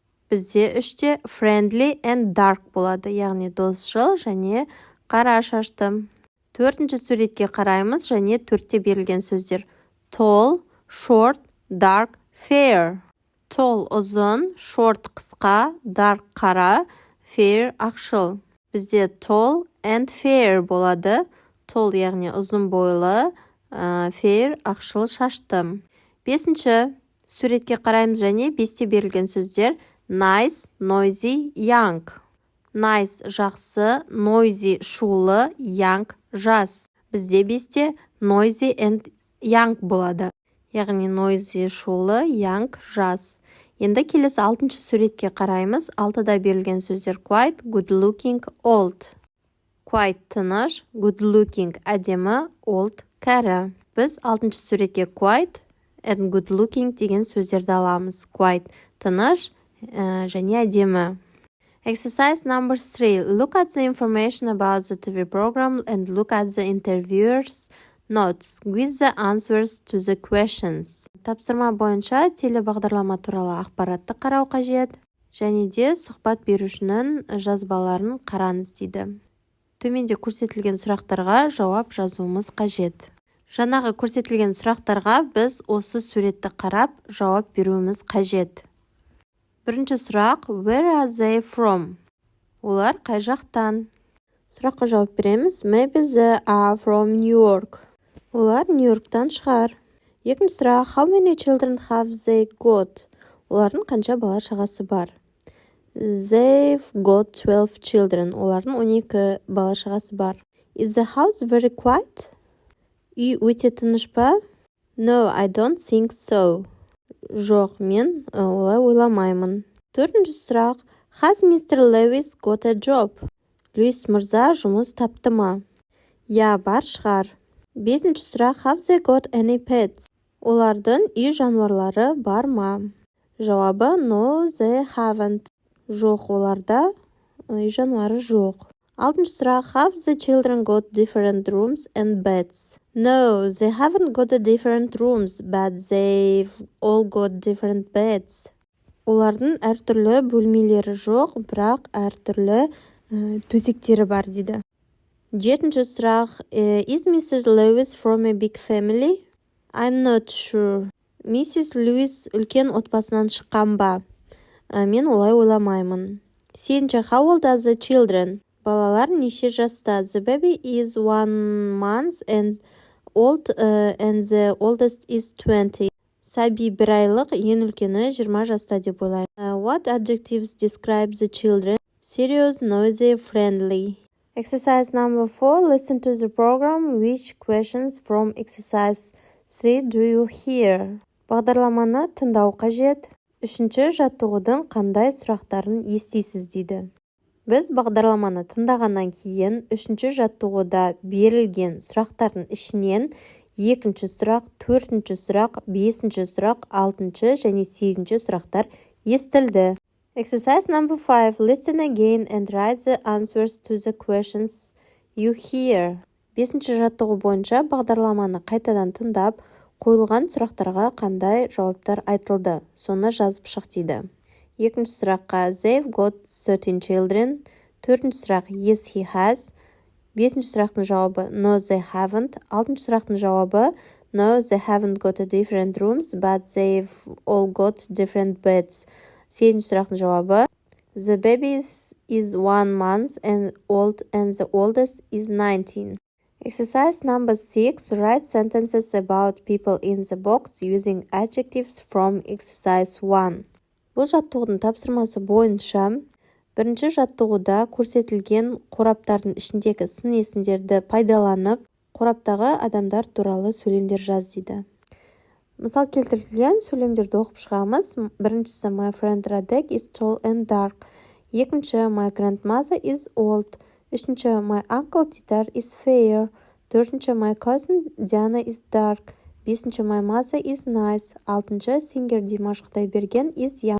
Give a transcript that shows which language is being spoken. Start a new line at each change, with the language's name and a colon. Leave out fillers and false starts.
Kazakh: Бізде 3-те friendly and dark болады, яғни досшыл және қара шашты. 4-ші суретке қараймыз және 4-те берілген сөздер tall, short, dark, fair. Tall ұзын, short қысқа, dark қара, fair ақшыл. Бізде tall and fair болады. Tall яғни ұзын бойлы, fair ақшыл шашты. 5-ші суретке қараймыз және 5-те берілген сөздер nice, noisy, young. Nice жақсы, noisy шулы, young жас. Бізде 5-те noisy and young болады. Яғни noisy шулы, young жас. Енді келесі 6-ші суретке қараймыз. 6-да берілген сөздер quiet, good looking, old. Quiet тыныш, good looking әдемі, old кәрі. Біз 6-ші суретке quiet and good looking деген сөздерді аламыз. Quiet тыныш және әдемі.
English: Exercise number 3. Look at the information about the TV program and look at the interviewer's notes with the answers to the questions.
Kazakh: Тапсырма бойынша телебағдарлама туралы ақпаратты қарау қажет, және де сұхбат берушінің жазбаларын қараңыз дейді. Төменде көрсетілген сұрақтарға жауап жазуымыз қажет. Жаңағы көрсетілген сұрақтарға біз осы суретті қарап жауап беруіміз қажет. Бірінші сұрақ,
English: where are they from?
Kazakh: Олар қай жақтан? Сұраққа жауап береміз.
English: Maybe they are from New York. Олар Нью-Йорктан шығар.
Kazakh: Екінші сұрақ.
English: How many children have they got?
Kazakh: Олардың қанша бала шағасы бар?
English: They've got 12 children.
Kazakh: Олардың 12 бала шағасы бар.
English: Is the house very quiet?
Kazakh: Үй өте тыныш па?
English: No, I don't think so.
Kazakh: Жоқ, мен олай ойламаймын. Төртінші сұрақ.
English: Has Mr. Lewis got a job?
Kazakh: Луис мырза жұмыс тапты ма? Я, бар шығар. Бесінші сұрақ.
English: Have they got any pets?
Kazakh: Олардың үй жануарлары бар ма?
English: Жауабы no, they haven't.
Kazakh: Жоқ, оларда үй жануары жоқ. Алтыншы сұрақ.
English: Have the children got different rooms and beds? No, they haven't got a different rooms, but they've all got different beds.
Kazakh: Олардың әртүрлі бөлмелері жоқ, бірақ әртүрлі төсектері бар дейді. Жетінші сұрақ.
English: Is Mrs. Lewis from a big family? I'm not sure. Mrs.
Kazakh: Lewis үлкен отбасынан шыққан ба? Мен олай ойламаймын. Сегізінші.
English: How old are the children?
Kazakh: Балалар неше жаста?
English: The baby is 1 month and old and the oldest is 20.
Kazakh: Сәби 1 айлық, ең үлкені 20 жаста деп ойлаймын.
English: What adjectives describe the children? Serious, noisy, friendly. Exercise number 4. Listen to the program. Which questions from exercise 3 do you hear?
Kazakh: Бағдарламаны тыңдау қажет. Үшінші жаттығудың қандай сұрақтарын естисіз дейді. Біз бағдарламаны тыңдағаннан кейін үшінші жаттығуда берілген сұрақтардың ішінен екінші сұрақ, төртінші сұрақ, бесінші сұрақ, алтыншы және сегізінші сұрақтар естілді.
English: Exercise number 5. Listen again and write the answers to the questions you hear.
Kazakh: Бесінші жаттығу бойынша бағдарламаны қайтадан тыңдап, қойылған сұрақтарға қандай жауаптар айтылды, соны жазып шық дейді. Екінші сұраққа
English: they've got 13 children.
Kazakh: Төртінші сұрақ
English: yes he has.
Kazakh: Бесінші сұрақтың жауабы
English: no they haven't.
Kazakh: Алтыншы сұрақтың жауабы
English: no they haven't got a different rooms but they've all got different beds.
Kazakh: Сегізінші сұрақтың жауабы
English: the baby is 1 month and old and the oldest is 19. Exercise number 6. Write sentences about people in the box using adjectives from exercise 1.
Kazakh: Бұл жаттығудың тапсырмасы бойынша бірінші жаттығуда көрсетілген қораптардың ішіндегі сын есімдерді пайдаланып, қораптағы адамдар туралы сөйлемдер жаз дейді. Мысал келтірілген сөйлемдерді оқып шығамыз.
English: Біріншісі my friend Radek is tall and dark. Екінші my grandmother is old. Үшінші my uncle Titar is fair. Төртінші my cousin Diana is dark. Бесінші my mother is nice. Алтыншы сингер Димаш Құдайберген is young.